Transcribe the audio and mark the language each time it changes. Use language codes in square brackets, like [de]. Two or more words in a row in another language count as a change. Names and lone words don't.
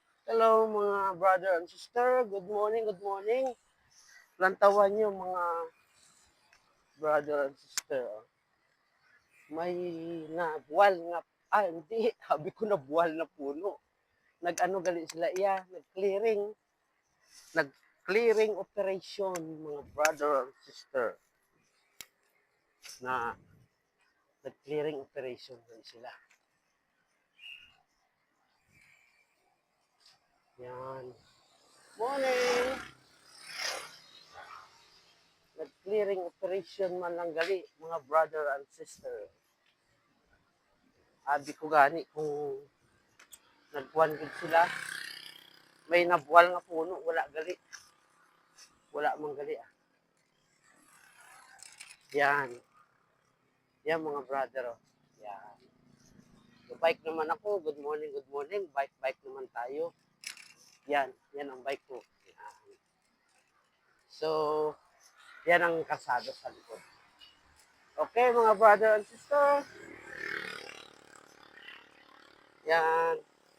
[en] Hello [tl] mga [en] brother and sister. Good morning, good morning. [hil] Lantawan niyo mga [en] brother and sister. [tl] May nabuwal nga, hindi, sabi ko nabuwal na puno. [hil] Nag-ano gali sila iya, nag- [en] clearing operation [hil] mga [en] brother and sister. [hil] Na nag- [en] clearing operation [hil] gali sila. [tl] Yan. Morning! [hil] Nag- [en] clearing operation [hil] man lang gali, mga [en] brother and sister. [hil] Abi ko gani kung nagkuhan gud sila. May nabuwal nga puno, wala gali. Wala man gali ah. [tl] Yan. Yan mga brother oh. Yan. So, bike naman ako. [en] Good morning, good morning. [tl] Bike naman tayo. Yan. Yan ang bike ko. Yan. So, yan ang kasado sa likod. [en] Okay, [tl] mga [en] brother and sister. [tl] Yan.